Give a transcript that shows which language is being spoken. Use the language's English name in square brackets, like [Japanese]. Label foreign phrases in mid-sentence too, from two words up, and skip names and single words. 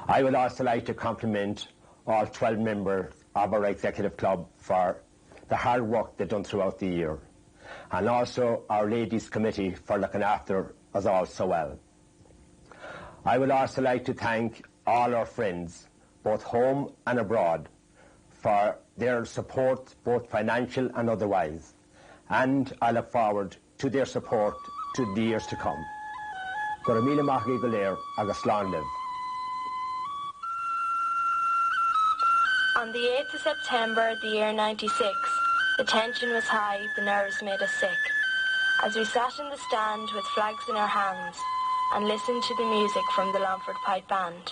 [English] I would also like to compliment all 12 members of our executive club for the hard work they've done throughout the year, and also our ladies committee for looking after us all so well. I would also like to thank all our friends, both home and abroad, for their support, both financial and otherwise, and I look forward to their support to the years to come. [Irish] Go raibh míle maith go léir agus slán libh. [English] On the 8th of September, the year 96, the tension was high, the nerves made us sick, as we sat in the stand with flags in our hands and listened to the music from the Longford Pipe Band.